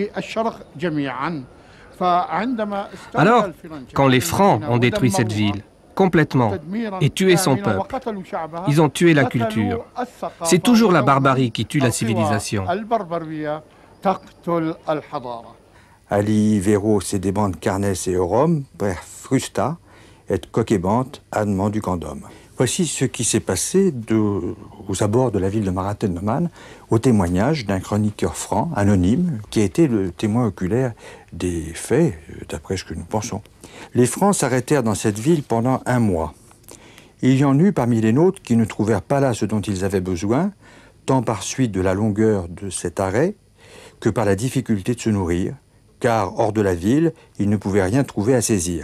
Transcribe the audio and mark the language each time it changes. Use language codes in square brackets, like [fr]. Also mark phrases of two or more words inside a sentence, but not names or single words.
[fr] Alors, quand les Francs ont détruit cette ville, complètement, et tué son peuple, ils ont tué la culture. C'est toujours la barbarie qui tue la civilisation. [la] Ali Véro sedebant carnes et eurum, per frusta, et coquebant ad manducandum. [fr] Voici ce qui s'est passé aux abords de la ville de Ma'at an-Nu'man, au témoignage d'un chroniqueur franc, anonyme, qui a été le témoin oculaire des faits, d'après ce que nous pensons. Les Francs s'arrêtèrent dans cette ville pendant 1 mois. Il y en eut parmi les nôtres qui ne trouvèrent pas là ce dont ils avaient besoin, tant par suite de la longueur de cet arrêt que par la difficulté de se nourrir, car hors de la ville, ils ne pouvaient rien trouver à saisir.